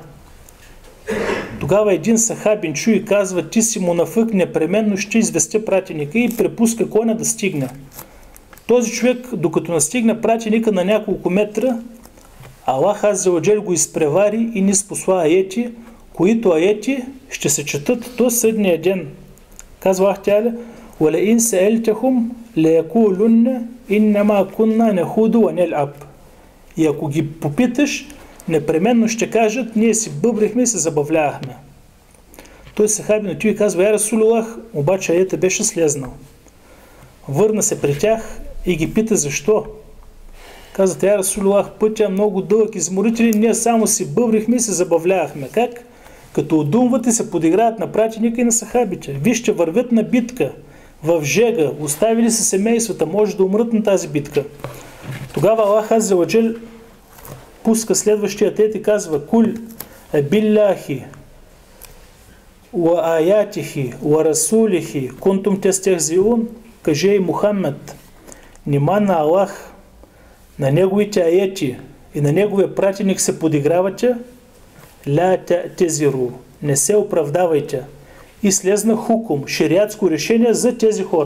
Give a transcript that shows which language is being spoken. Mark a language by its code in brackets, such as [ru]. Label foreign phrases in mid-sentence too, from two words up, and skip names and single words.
[bg] Тогава един сахабин чу и казва, ти си мунафик, непременно ще известя пратеника и препуска коня да стигне. Този човек, докато настигне пратеника на няколко метра, Аллах [ar] عز وجل [bg] го изпревари и ни спосла аети, които аети ще се четат до съдния ден. Казва Аллах Теаля, [ar] وَلَئِنْ سَأَلْتَهُمْ لَيَقُولُنَّ إِنَّمَا كُنَّا نَخُوضُ وَنَلْعَبْ. [bg] И ако ги попиташ, непременно ще кажат, ние си бъбрихме и се забавлявахме. Той сахабин отива и казва, [ar] يا رسول الله, [bg] обаче аета беше слезнал. Върна се при тях и ги пита защо. Казват, [ar] يا رسول الله, [bg] пътя е много дълъг, изморителен, ние само си бъбрихме и се забавлявахме. Как? Като удумват и се подиграват на пратеника и на сахабите. Вижте, вървят на битка, в жега, оставили се семействата, може да умрат на тази битка. Тогава Аллах [ar] عز وجل [bg] пуска следващия ает и казва, [ar] قل بالله وآياته ورسوله كنتم تستهزئون, [bg] каже и Мухаммед, нима на Аллах, на неговите аяти и на неговия пратеник се подигравате, [ar] لا تعتذروا, [bg] не се оправдавайте. И слезна хукум, шериатско решение за тези хора.